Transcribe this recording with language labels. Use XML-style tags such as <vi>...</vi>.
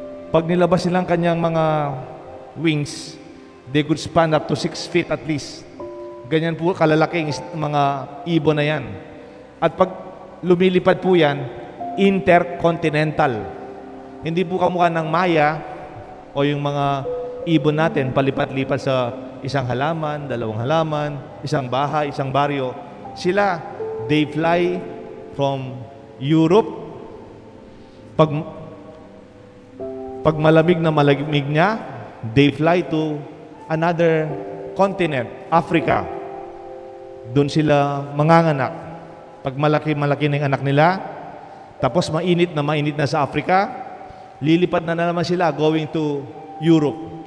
<tl>Pag nilabas nilang kanyang mga</tl> <en>wings, they could span up to 6 feet at least.</en> <tl>Ganyan po kalalaking mga ibon na yan. At pag lumilipad po yan, intercontinental. Hindi po kamukha ng Maya o yung mga ibon natin, palipat-lipat sa isang halaman, dalawang halaman, isang bahay, isang baryo.</tl> <en>Sila, they fly from Europe.</en> <tl>Pag malamig na malamig niya,</tl> <en>they fly to another continent, Africa.</en> <tl>Doon sila manganganak. Pag malaki-malaki na yung anak nila, tapos mainit na sa Africa, lilipad na naman sila</tl> <en>going to Europe.</en>